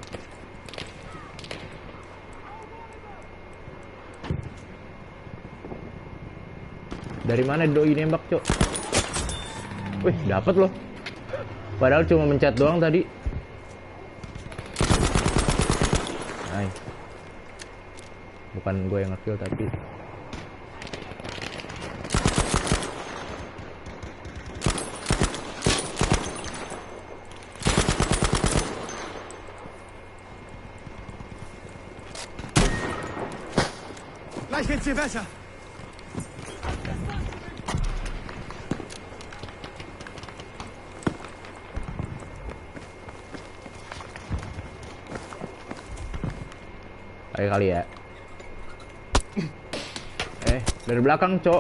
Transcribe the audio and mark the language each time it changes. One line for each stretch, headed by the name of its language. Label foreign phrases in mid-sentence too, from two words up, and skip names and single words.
Indonesian: Dari mana doi nembak cok? Wih, dapet loh. Padahal cuma mencet doang tadi. Nice. Bukan gue yang nge-kill tapi
German: Gleich geht's hier besser.
Indonesian: kali ya. Dari belakang cok.